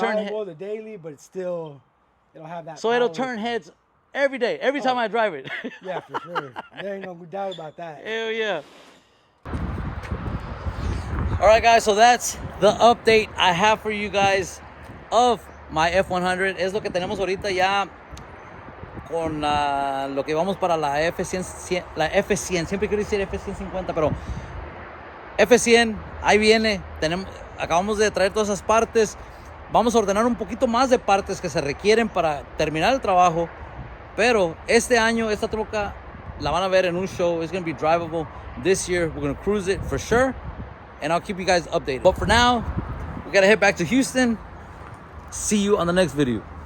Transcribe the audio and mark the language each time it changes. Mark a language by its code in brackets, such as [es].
[en] reliable the daily, but it'll have that. So power. it'll turn heads every day, every time I drive it. Yeah, for sure. There ain't no doubt about that. Hell yeah. All right, guys. So that's the update I have for you guys of my F100. [es] Es lo que tenemos ahorita ya con lo que vamos para la F100, la F100. Siempre quiero decir F150, pero F100, ahí viene. Acabamos de traer todas esas partes. Vamos a ordenar un poquito más de partes que se requieren para terminar el trabajo. Pero este año, esta troca la van a ver en un show. [en] It's going to be drivable this year. We're going to cruise it for sure. And I'll keep you guys updated. But for now, we got to head back to Houston. See you on the next video.